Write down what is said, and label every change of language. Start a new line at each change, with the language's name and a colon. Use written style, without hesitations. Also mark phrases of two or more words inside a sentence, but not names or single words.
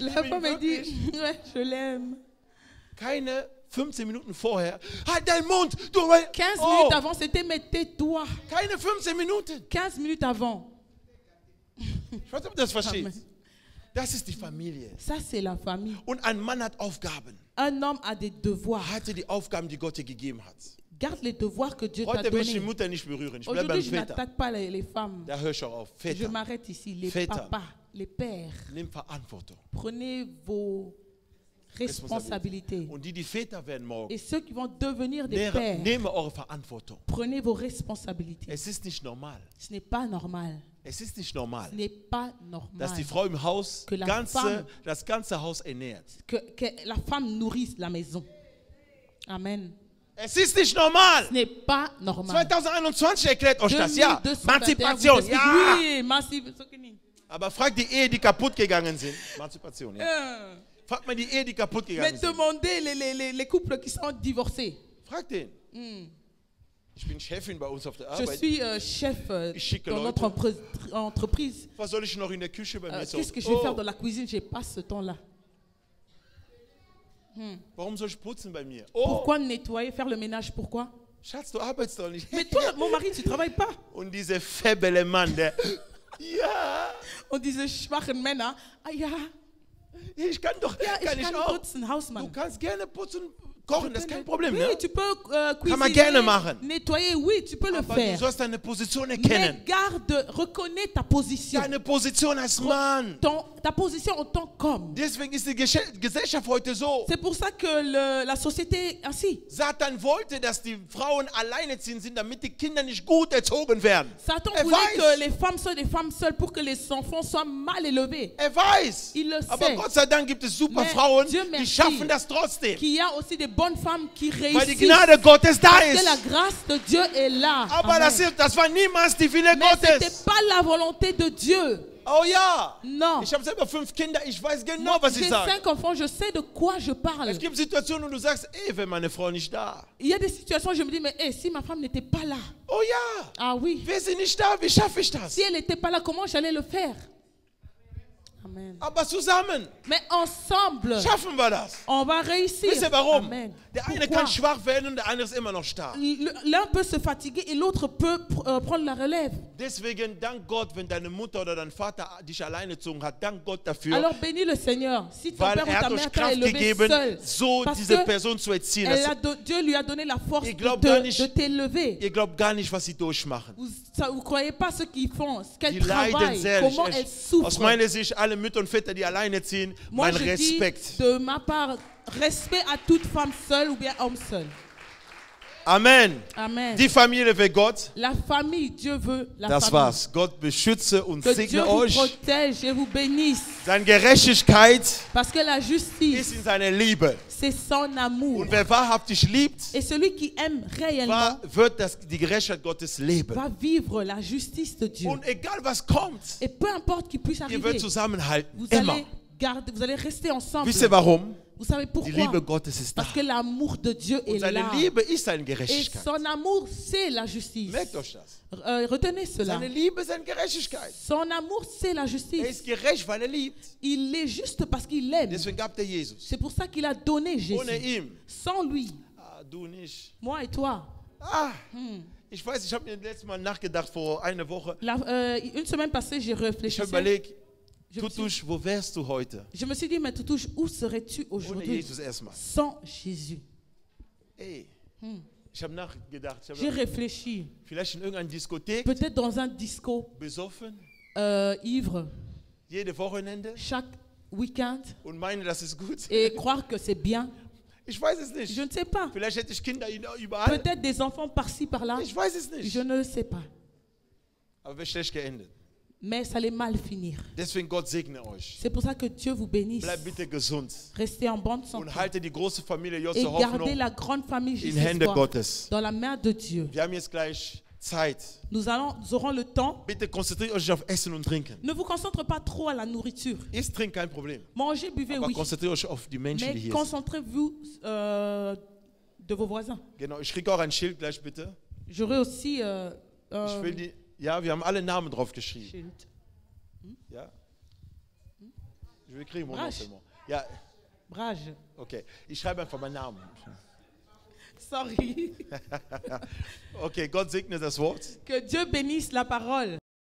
French: La
German: liebe ihn
French: femme a dit,
German: wirklich.
French: ouais, je l'aime.
German: Keine 15 Minuten vorher, halt deinen Mund, du...
French: 15 Oh, minutes avant, c'était mais tais-toi.
German: keine 15 Minuten.
French: 15 minutes avant.
German: Ich weiß nicht, ob du das verstehst. Amen. Das ist die Familie.
French: Ça, c'est la famille.
German: Und ein Mann hat Aufgaben.
French: Un homme a des devoirs.
German: Hatte die Aufgaben, die Gott dir gegeben hat.
French: Garde les devoirs que Dieu t'a
German: Heute will ich die
French: donnés.
German: Mutter nicht berühren. Ich bleibe
French: Aujourd'hui,
German: beim
French: je
German: Väter.
French: n'attaque pas les femmes.
German: Da hör ich auch auf.
French: Je
German: Väter,
French: m'arrête ici. Les
German: Väter.
French: papas, les pères.
German: nimm Verantwortung.
French: Prenez vos responsabilités.
German: Und die Väter werden morgen,
French: Et ceux qui vont devenir des pères,
German: nehme eure Verantwortung.
French: prenez vos responsabilités.
German: Es ist nicht normal.
French: Ce n'est pas normal.
German: Es ist nicht normal,
French: Ce n'est pas
German: dass die
French: normal
German: Frau im Haus
French: Que la femme-
German: das ganze Haus ernährt.
French: que la femme nourrisse la maison. Amen.
German: Es ist nicht normal.
French: Ce n'est pas normal.
German: 2021 erklärt euch das, ja. 2221, Emanzipation,
French: vous explique,
German: ja.
French: Oui, émancipation.
German: Aber fragt die Ehe, die kaputt gegangen sind. Emanzipation, ja. Fragt mal die Ehe, die kaputt
French: Mais
German: gegangen sind.
French: demandez les couples qui sont divorcés.
German: Fragt den. Ich bin Chefin bei uns auf der
French: Je
German: Arbeit.
French: suis chef
German: Ich schicke
French: dans
German: Leute.
French: notre entreprise.
German: Was soll ich noch in der Küche bei mir so?
French: Qu'est-ce que je vais faire dans la cuisine? Je n'ai pas ce temps-là.
German: Warum soll ich putzen bei mir? Oh,
French: Pourquoi nettoyer, faire le ménage? Pourquoi?
German: Schatz, du arbeitest doch nicht.
French: Mais toi, mon mari, tu ne travailles pas.
German: Und dieser faible Mann, der, ja, Und diese schwachen Männer, ah ja, ich kann doch, ja, kann ich ich kann auch. putzen, Du Hausmann. kannst gerne putzen, kochen, das ist kein Problem,
French: Oui,
German: ne?
French: tu peux
German: Kann man gerne
French: cuisiner,
German: machen.
French: nettoyer, oui, tu peux le
German: Aber du
French: faire.
German: sollst deine Position
French: Mais
German: erkennen.
French: garde, reconnais ta position.
German: Deine Position als Mann.
French: Ta position en tant qu'homme.
German: Deswegen ist die Gesellschaft heute so.
French: C'est pour ça que la société est ainsi.
German: Satan wollte, dass die Frauen alleinerziehend sind, damit die Kinder nicht gut erzogen werden.
French: Satan
German: Er
French: voulait
German: weiß.
French: que les femmes soient des femmes seules pour que les enfants soient mal élevés.
German: Er weiß.
French: Il le
German: Aber
French: sait.
German: Gott sei Dank gibt es super
French: Mais
German: Frauen,
French: Dieu
German: die
French: merci.
German: schaffen das trotzdem.
French: Qu'il y a aussi des bonnes femmes qui
German: Weil die
French: réussissent.
German: Gnade Gottes da
French: Parce que
German: ist.
French: la grâce de Dieu est là.
German: Aber Amen. das war niemals die Wille
French: Mais ce n'était
German: Gottes.
French: pas la volonté de Dieu.
German: Oh ja.
French: Non.
German: Ich habe selber 5 Kinder, ich weiß genau,
French: Moi,
German: was ich
French: j'ai
German: sage.
French: 5 enfants, je sais de quoi je parle.
German: Es gibt Situationen, wo du sagst, ey, wenn meine Frau nicht da.
French: Il y a des situations où je me dis, mais si ma femme n'était pas là,
German: Oh ja.
French: ah oui,
German: Wäre sie nicht da, wie schaffe ich das?
French: si elle n'était pas là, comment j'allais le faire? Amen.
German: Aber zusammen
French: Mais ensemble,
German: schaffen wir das.
French: on va réussir.
German: Wisst ihr warum? Amen. Der eine
French: Pourquoi?
German: kann schwach werden und der andere ist immer noch stark.
French: L'un peut se fatiguer et l'autre peut prendre la relève.
German: Deswegen dank Gott, wenn deine Mutter oder dein Vater dich alleine gezogen hat, dank Gott dafür,
French: Alors bénis le Seigneur. Si ton
German: weil
French: père ou
German: er
French: ta
German: hat
French: mère
German: euch
French: t'a
German: Kraft
French: élevé
German: gegeben,
French: seul,
German: so
French: parce
German: diese
French: que
German: Person zu erziehen. Das,
French: Dieu lui a donné la force
German: Ich glaub gar nicht-
French: de t'élever.
German: ihr glaubt gar nicht, was sie durchmachen.
French: Vous ne croyez pas ce qu'ils font, ce
German: Die
French: qu'elles
German: leiden
French: travaillent,
German: sehr.
French: comment elles
German: Aus
French: souffrent.
German: meiner Sicht, alle Mütter und Väter, die alleine ziehen,
French: Moi,
German: mein
French: je dis
German: Respekt.
French: de ma part, respect à toute femme seule ou bien homme seul. Amen. Amen.
German: Die Familie will Gott.
French: La famille, Dieu veut la
German: Das
French: famille.
German: war's. Gott beschütze und
French: Que Dieu
German: segne
French: vous
German: euch.
French: protège et vous bénisse.
German: Seine Gerechtigkeit
French: Parce que la
German: ist
French: justice,
German: in seiner Liebe.
French: c'est son amour.
German: Und wer wahrhaftig liebt,
French: Et celui qui aime réellement
German: wird die Gerechtigkeit Gottes leben.
French: va vivre la justice de Dieu.
German: Und egal was kommt,
French: Et peu importe qui puisse
German: ihr
French: arriver,
German: werdet zusammenhalten.
French: vous
German: Immer.
French: allez garder, vous allez rester ensemble.
German: Wisst ihr warum?
French: Vous savez
German: Die
French: pourquoi?
German: Liebe Gottes ist da.
French: Parce que l'amour de Dieu est
German: Und seine
French: là.
German: Liebe ist seine
French: Et
German: Gerechtigkeit.
French: son amour, c'est la justice.
German: Merkt euch das.
French: Retenez cela.
German: Seine Liebe ist seine Gerechtigkeit.
French: Son amour, c'est la
German: Er
French: justice.
German: ist gerecht, weil er liebt.
French: Il est juste parce qu'il aime.
German: Deswegen gab er Jesus.
French: C'est pour ça qu'il a donné Jésus.
German: Ohne ihm.
French: Sans lui,
German: Ah, du nicht.
French: moi et toi.
German: Ah, ich weiß, ich habe mir letztes Mal nachgedacht, vor einer Woche.
French: Une semaine passée, j'ai
German: Ich
French: réfléchi.
German: habe überlegt,
French: Je me, suis,
German: Tutusch, wo wärst du heute?
French: je me suis dit, mais Toutouche, où serais-tu
German: Ohne
French: aujourd'hui
German: Jesus erstmal.
French: sans Jésus?
German: Ey, ich habe nachgedacht.
French: J'ai réfléchi.
German: Vielleicht in irgendeiner Diskothek,
French: Peut-être dans un disco,
German: besoffen,
French: ivre,
German: jede Wochenende
French: chaque week-end,
German: und meine, das ist gut.
French: et croire que c'est bien.
German: Ich weiß es nicht.
French: Je ne sais pas.
German: Vielleicht hätte ich Kinder überall.
French: Peut-être des enfants par-ci, par-là.
German: Ich weiß es nicht.
French: Je ne le sais pas.
German: Aber wäre schlecht geendet.
French: Mais ça allait mal finir.
German: Deswegen Gott segne euch.
French: C'est pour ça que Dieu vous bénisse.
German: Bleibt bitte gesund
French: Restez en bonne santé.
German: und haltet die große Familie
French: Et Jotze gardez
German: Hoffnung
French: la grande famille
German: in
French: Jésus
German: Hände Gottes.
French: dans la main de Dieu.
German: Wir haben jetzt gleich Zeit.
French: Nous aurons le temps.
German: Bitte konzentriert euch auf Essen und Trinken.
French: Ne vous concentrez pas trop à la nourriture.
German: Isst, trinkt, kein Problem.
French: Mangez, buvez,
German: Aber
French: oui.
German: konzentriert euch auf die Menschen, die
French: Mais
German: hier sind.
French: concentrez-vous de vos voisins.
German: Genau, ich kriege auch ein Schild gleich bitte.
French: J'aurai aussi
German: Ich will die, ja, wir haben alle Namen drauf geschrieben. Schild. Ja? Ich will kriegen, Brage. Moment. Ja, Brage. okay. Ich schreibe einfach meinen Namen. Sorry. Okay, Gott segne das Wort.
French: Que Dieu bénisse la parole.